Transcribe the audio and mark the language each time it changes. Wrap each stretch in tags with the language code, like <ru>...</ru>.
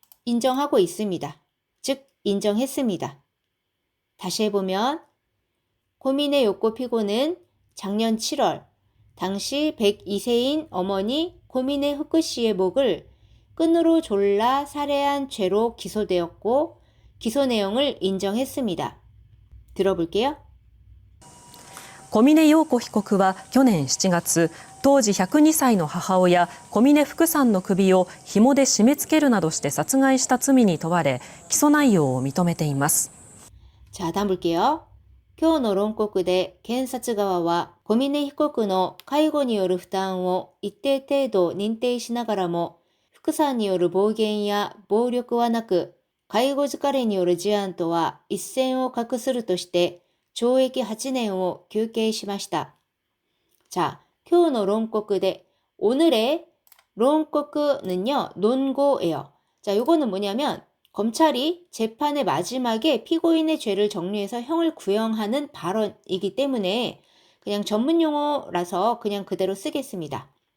<ko>인정하고 있습니다. 즉, 인정했습니다. 다시 해보면, 고민의 욕구 피고는 작년 7월, 당시 102세인 어머니 고민의 후쿠 씨의 목을 끈으로 졸라 살해한 죄로 기소되었고, 기소 내용을 인정했습니다. 들어볼게요.</ko> <ja>小峰洋子被告は去年7月、当時102歳の母親小峰福さんの首を紐で締め付けるなどして殺害した罪に問われ、起訴内容を認めています。</ja> <ko>자, 다음 볼게요.</ko> <ja>今日の論告で検察側は小峰被告の介護による負担を一定程度認定しながらも、福さんによる暴言や暴力はなく、介護疲れによる事案とは一線を画するとして、懲役8年を求刑しました.</ja> <ko>자,</ko> <ja>今日の論告で,</ja> <ko>오늘의 론코크는요, 논고예요. 자, 요거는 뭐냐면 검찰이 재판의 마지막에 피고인의 죄를 정리해서 형을 구형하는 발언이기 때문에 그냥 전문 용어라서 그냥 그대로 쓰겠습니다.</ko>